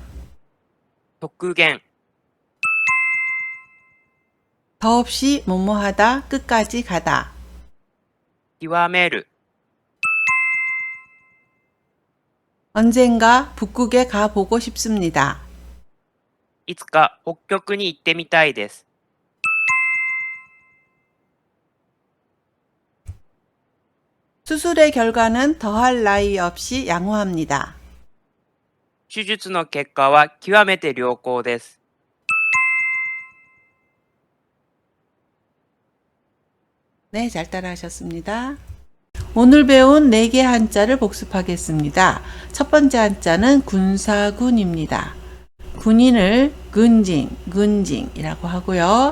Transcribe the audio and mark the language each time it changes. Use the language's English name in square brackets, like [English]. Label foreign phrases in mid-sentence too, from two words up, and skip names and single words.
[Japanese] 極限、 [Korean] 더없이 뭐뭐하다, 끝까지 가다. [Japanese] 極める、 [Korean] 언젠가 북극에 가보고 싶습니다. [Japanese] いつか北極に行ってみたいです。 [Korean] 수술의 결과는 더할 나위 없이 양호합니다. [Japanese] 手術の結果は極めて良好です。 [Korean] 네, 잘 따라하셨습니다. 오늘 배운 4개 한자를 복습하겠습니다. 첫 번째 한자는 군사군입니다. 군인을 군징이라고 하고요.